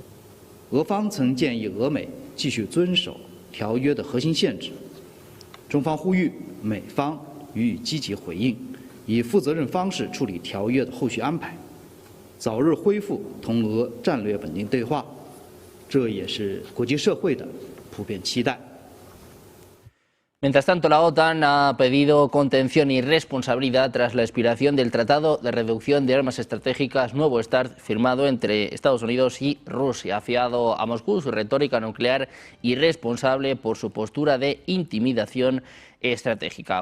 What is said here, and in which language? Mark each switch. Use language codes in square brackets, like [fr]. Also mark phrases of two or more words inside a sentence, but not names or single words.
[zh] 俄方曾建议俄美继续遵守条约的核心限制。中方呼吁美方予以积极回应，以负责任方式处理条约的后续安排。早日恢复同俄战略稳定对话，这也是国际社会的普遍期待。 [es] Mientras tanto, la OTAN ha pedido contención y responsabilidad tras la expiración del Tratado de Reducción de Armas Estratégicas Nuevo START firmado entre Estados Unidos y Rusia. Ha fiado a Moscú su retórica nuclear irresponsable por su postura de intimidación estratégica.